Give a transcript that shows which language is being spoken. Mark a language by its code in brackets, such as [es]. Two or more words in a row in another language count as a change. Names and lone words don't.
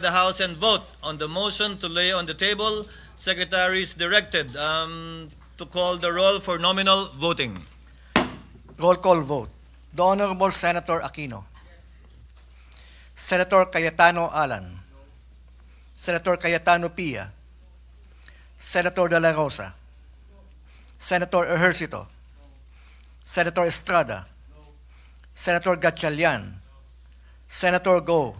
[en] the House and vote on the motion to lay on the table. Secretary is directed to call the roll for nominal voting. Roll call vote. The Honorable Senator Aquino. Senator Cayetano Alan. Senator Cayetano Pia. Senator De La Rosa. Senator Ejercito. Senator Estrada. Senator Gachalyan. Senator Go.